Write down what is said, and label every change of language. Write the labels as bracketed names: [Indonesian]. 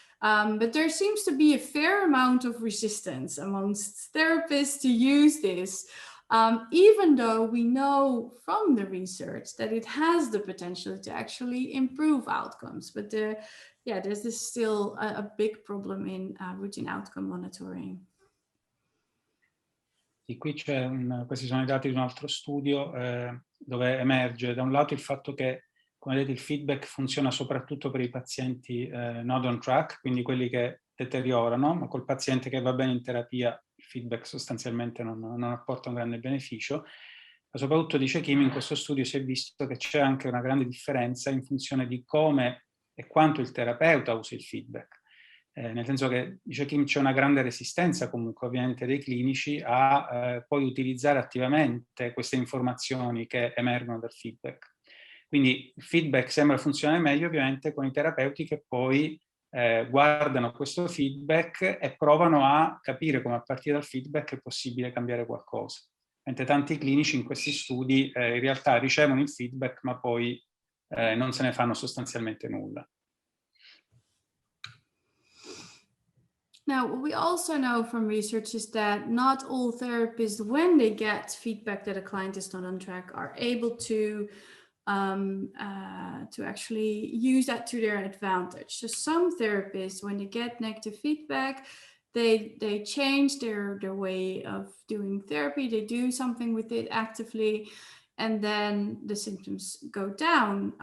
[English] But there seems to be a fair amount of resistance amongst therapists to use this, even though we know from the research that it has the potential to actually improve outcomes. But there's this still a big problem in routine outcome monitoring. [Italian] E qui questi sono i dati di un altro studio dove emerge da un lato il fatto che, come vedete, il feedback funziona soprattutto per i pazienti not on track, quindi quelli che deteriorano, ma col paziente che va bene in terapia il feedback sostanzialmente non apporta un grande beneficio. Ma soprattutto, dice Kim, in questo studio si è visto che c'è anche una grande differenza in funzione di come e quanto il terapeuta usa il feedback. Nel senso che, dice Kim, c'è una grande resistenza comunque ovviamente dei clinici a poi utilizzare attivamente queste informazioni che emergono dal feedback. Quindi il feedback sembra funzionare meglio ovviamente con i terapeuti che poi guardano questo feedback e provano a capire come a partire dal feedback è possibile cambiare qualcosa. Mentre tanti clinici in questi studi in realtà ricevono il feedback ma poi non se ne fanno sostanzialmente nulla. [English] Now, what we also know from research is that not all therapists, when they get feedback that a client is not on track, are able to actually use that to their advantage. So some therapists, when they get negative feedback, they change their way of doing therapy, they do something with it actively, and then the symptoms go down.